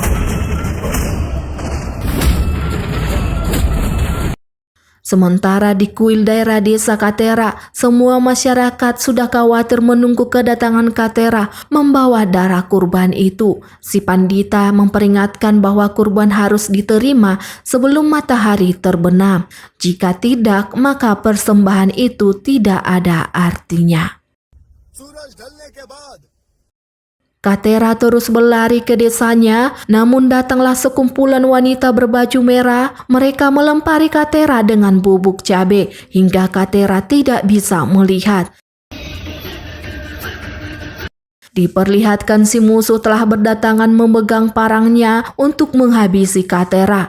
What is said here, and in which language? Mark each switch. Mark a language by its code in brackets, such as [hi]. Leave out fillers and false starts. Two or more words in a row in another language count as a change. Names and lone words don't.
[id] Sementara di kuil daerah desa Katera, semua masyarakat sudah khawatir menunggu kedatangan Katera membawa darah kurban itu. Si Pandita memperingatkan bahwa kurban harus diterima sebelum matahari terbenam. Jika tidak, maka persembahan itu tidak ada artinya. [hi] सूरज ढलने के बाद [id] Katera terus berlari ke desanya, namun datanglah sekumpulan wanita berbaju merah. Mereka melempari Katera dengan bubuk cabai hingga Katera tidak bisa melihat. Diperlihatkan si musuh telah berdatangan memegang parangnya untuk menghabisi Katera.